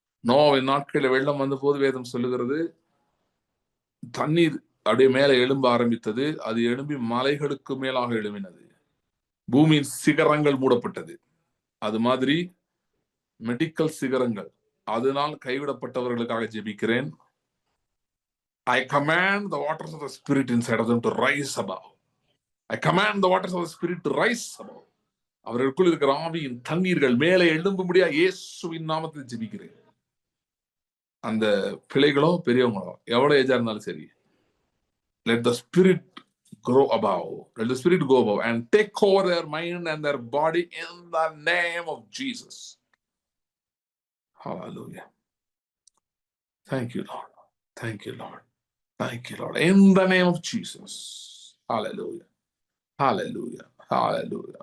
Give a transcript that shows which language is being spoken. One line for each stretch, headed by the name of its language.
Tamil: நோவின் நாட்களில் வெள்ளம் வந்த போது வேதம் சொல்லுகிறது, தண்ணீர் அப்படியே மேல எழும்ப ஆரம்பித்தது. அது எழும்பி மலைகளுக்கு மேலாக எழும்பினது. பூமியின் சிகரங்கள் மூடப்பட்டது. அது மாதிரி மெடிக்கல் சிகரங்கள், அதனால் கைவிடப்பட்டவர்களுக்காக ஜெபிக்கிறேன்.
English: I command the waters of the Spirit inside of them to rise above. I command the waters of the Spirit to rise above.
Tamil: அவர்களுக்குள் இருக்கிற ஆவியின் தண்ணீர்கள் மேலே எழும்பும்படியா இயேசுவின் நாமத்தில் ஜெபிக்கிறேன். அந்த பிள்ளைகளோ பெரியவங்களோ எவ்வளவு ஏஜா இருந்தாலும் சரி,
English: let the Spirit grow above. Let the Spirit go above and take over their mind and their body in the name of Jesus. Hallelujah. Thank you, Lord. Thank you, Lord. Thank you, Lord. In the name of Jesus. Hallelujah. Hallelujah. Hallelujah.